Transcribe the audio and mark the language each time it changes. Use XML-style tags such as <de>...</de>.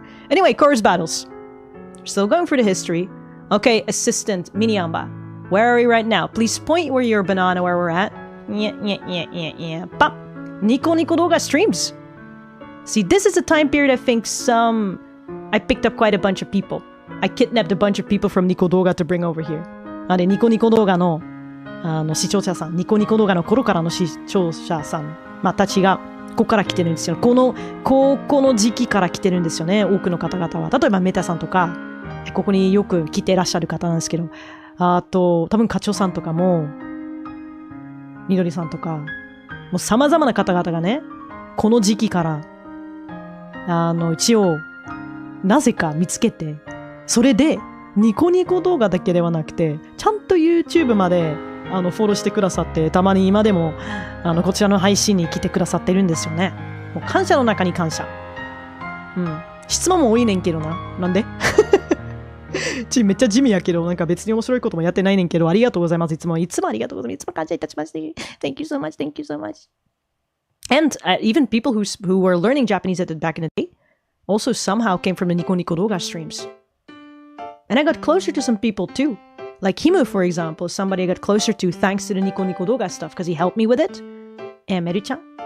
<en>Anyway, chorus battles. Still going for the history. Okay, assistant, Mini Anba. Where are we right now? Please point where your banana where we're at. Yeah. Pop. Nico Doga streams. See, this is a time period I think I picked up quite a bunch of people. I kidnapped a bunch of people from Nico Doga to bring over here.</en> <ja>で、ニコ動画の視聴者さん、ニコ動画の頃からの視聴者さん、また違う。ここから来てるんですよ。この時期から来てるんですよね。多くの方々は。例えばメタさんとか、ここによく来てらっしゃる方なんですけど、あと、多分課長さんとかも、みどりさんとか、もう様々な方々がね、この時期から、一応、なぜか見つけて、それで、ニコ動画だけではなくて、ちゃんと YouTube まで、フォローしてくださって、たまに今でも、こちらの配信に来てくださってるんですよね。もう感謝の中に感謝。質問も多いねんけどな。なんでめっちゃ地味やけど、なんか別に面白いこともやってないねんけど、ありがとうございます。いつもありがとうございます。いつも感謝いたします。</ja> <en>Thank you so much. Thank you so much. And even people who were learning Japanese back in the day also somehow came from the Nico Nico Doga streams. And I got closer to some people too. Like Himu, for example, somebody I got closer to thanks to the Nico Nico Doga stuff because he helped me with it. And Meru-chan.</en>